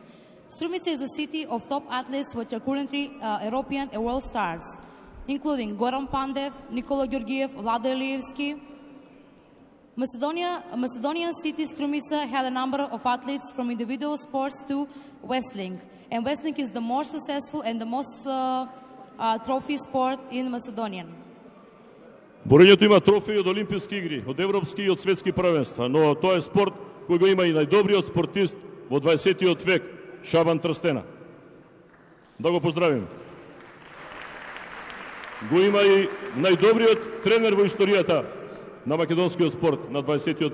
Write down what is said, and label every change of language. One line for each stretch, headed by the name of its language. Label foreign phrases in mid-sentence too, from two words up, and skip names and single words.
English: Strumica is a city of top athletes which are currently European and world stars, including Goran Pandev, Nikola Ѓорѓиев, Vlado Ilievski. Macedonian city Strumica had a number of athletes from individual sports to wrestling. And wrestling is the more successful and the most trophy sport in Macedonia.
Macedonian: Борењето има трофеи од олимписки игри, од европски и од светски првенства, но тоа е спорт кој го има и најдобриот спортист во 20. век, Шабан Трстена. Да го поздравиме. Го има и најдобриот тренер во историјата на македонскиот спорт на 20.